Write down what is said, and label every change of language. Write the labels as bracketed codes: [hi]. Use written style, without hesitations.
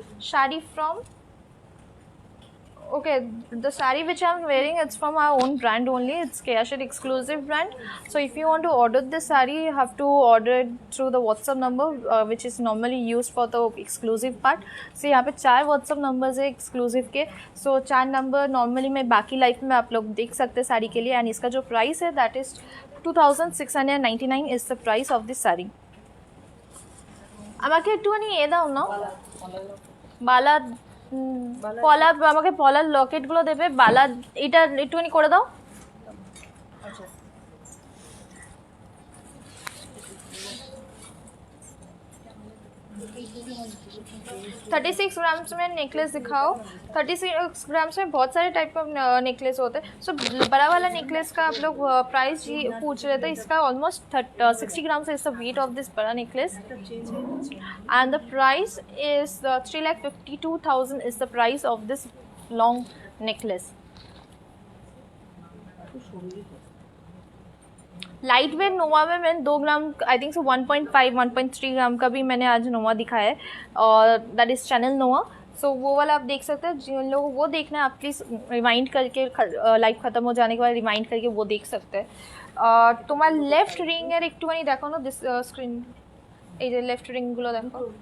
[en] Sari from, okay, the saree which I'm wearing, it's from our own brand only, it's Kayashit exclusive brand. So if you want to order this saree, you have to order it through the WhatsApp number which is normally used for the exclusive part. [hi] So यहाँ पे 4 WhatsApp numbers है exclusive के, so 4 number normally मैं बाकी life में आप लोग देख सकते हैं साड़ी के लिए। एंड इसका जो प्राइस है [en] That is 2,699 is the price of this sari. [bn] আমাকে একটুখানি এ দাও না, বালা পলা, আমাকে পলার লকেটগুলো দেবে, বালা এটা একটুখানি করে দাও। আচ্ছা [hi] 36 ग्राम्स में नेकलेस दिखाओ। 36 ग्राम्स में बहुत सारे टाइप का नेकलेस होते हैं। सो बड़ा वाला नेकलेस का आप लोग प्राइस पूछ रहे थे, इसका [en] Almost 60 grams is the weight of this बड़ा necklace and the price is 3,52,000 is the price of this long necklace. [hi] Light weight नोवा में मैंने 2 ग्राम आई थिंक सो 1.5 1.3 ग्राम का भी मैंने आज नोवा दिखाया है और दैट इज़ चैनल नोवा। सो वो वाला आप देख सकते हैं। जिन लोगों को वो देखना है आप प्लीज़ रिमाइंड करके लाइव ख़त्म हो जाने के बाद रिमाइंड करके वो देख सकते हैं। [bn] তোমার লেফট রিংয়ের একটুখানি দেখো না দিস স্ক্রিন, এই যে লেফট রিংগুলো দেখো।